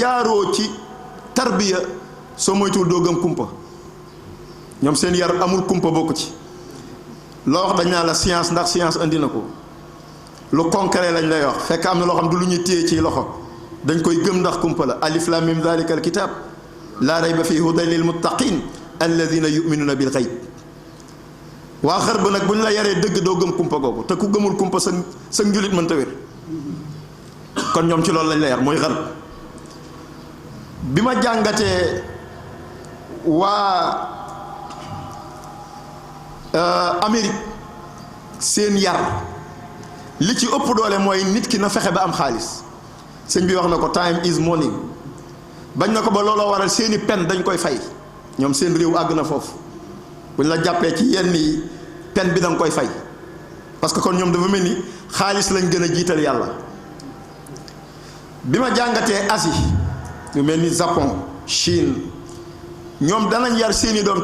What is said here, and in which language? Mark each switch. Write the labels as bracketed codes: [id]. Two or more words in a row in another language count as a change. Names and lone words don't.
[wo] jaaroo ci tarbiya soo moytuwul doo gëm kumpa ñoom seen yar amul kumpa bokku ci loo wax dañ naa la science ndax science indi na ko lu concret lañ lay wax fekk am na loo xam du lu ñuy téye ci loxo dañ koy gëm ndax kumpa la [ar] الم ذلك الكتاب لا ريب فيه هدى للمتقين الذين يؤمنون بالغيب [wo] waa xar ba nag bu ñu la yaree dëgg doo gëm kumpa googu te ku gëmul kumpa sa njulit mënta wér kon ñoom ci loolu lañ la yar mooy xar bi ma jàngatee waa Amérique seen yar li ci ëpp doole mooy nit ki na fexe ba am xaalis sëñ bi wax na ko [en] time is money [wo] bañ na ko ba looloo waral seeni pen dañ koy fay ñoom seen réew àgg na foofu bu ñu la jàppee ci yenn yi pen bi da nga koy fay [fr] parce que [wo] kon ñoom dafa mel ni xaalis lañ gën a jiital yàlla bi ma jàngatee Asie yu mel ni Japon Chine ñoom danañ yar seeni doom